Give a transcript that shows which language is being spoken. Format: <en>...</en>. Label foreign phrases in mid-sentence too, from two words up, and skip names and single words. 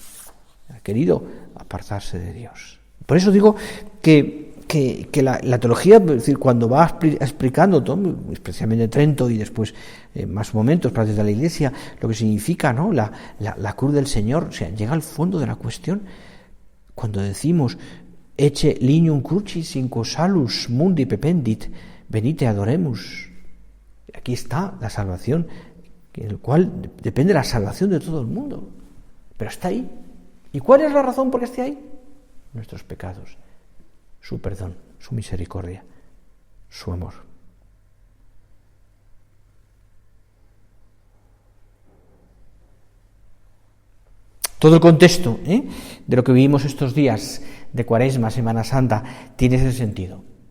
<es>Ha querido apartarse de Dios. Por eso digo que la teología, es decir, cuando va explicando todo, especialmente Trento y después más momentos, partes de la Iglesia, lo que significa, ¿no? la cruz del Señor, o sea, llega al fondo de la cuestión cuando decimos</es> <la>ecce lignum crucis in quo salus mundi pependit, venite adoremus.</la> <es>Aquí está la salvación, en el cual depende la salvación de todo el mundo, pero está ahí. ¿Y cuál es la razón por qué esté ahí? Nuestros pecados, su perdón, su misericordia, su amor. Todo el contexto de lo que vivimos estos días de Cuaresma, Semana Santa, tiene ese sentido.</es>